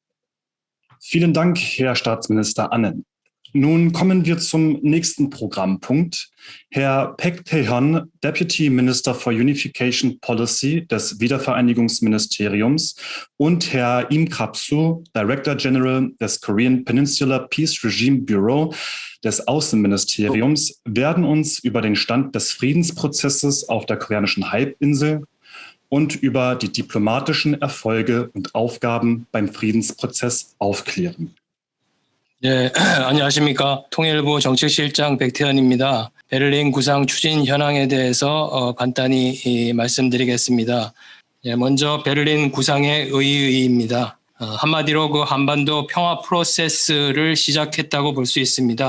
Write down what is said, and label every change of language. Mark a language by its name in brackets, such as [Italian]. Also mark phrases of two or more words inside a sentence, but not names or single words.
[German] Vielen Dank, Herr Staatsminister Annen. Nun kommen wir zum nächsten Programmpunkt. Herr Paek Tae-hyun, [English] Deputy Minister for Unification Policy [German] des Wiedervereinigungsministeriums, und Herr Im Krap-Soo, [English] Director General [German] des Korean Peninsular Peace Regime Bureau des Außenministeriums, werden uns über den Stand des Friedensprozesses auf der koreanischen Halbinsel und über die diplomatischen Erfolge und Aufgaben beim Friedensprozess aufklären. [Korean] 네, 안녕하십니까. 통일부 정책실장 백태현입니다. 베를린 구상 추진 현황에 대해서 간단히 말씀드리겠습니다. 먼저 베를린 구상의 의의입니다. 한마디로 그 한반도 평화 프로세스를 시작했다고 볼 수 있습니다.